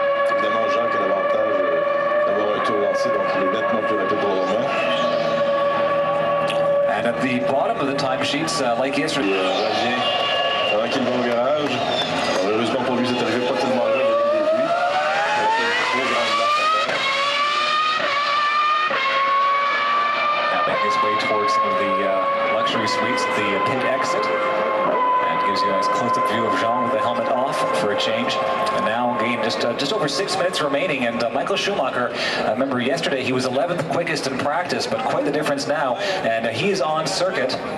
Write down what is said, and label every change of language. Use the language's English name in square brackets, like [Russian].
[French] Évidemment, Jacques a l'avantage d'avoir un tour lancé, donc il est nettement plus rapide pour le moment. [English] And at the bottom of the timesheets, like yesterday. [French] Pendant qu'il va au garage, alors, heureusement pour lui, c'est arrivé pas tellement loin depuis le début. Il a fait une trop grande marche à faire. [English] Now making his way towards some of the luxury suites at the pit exit. And gives you a nice close-up view of Jean with the helmet off for a change. And now again, just over 6 minutes remaining, and Michael Schumacher, remember yesterday he was 11th quickest in practice, but quite the difference now, and he's on circuit.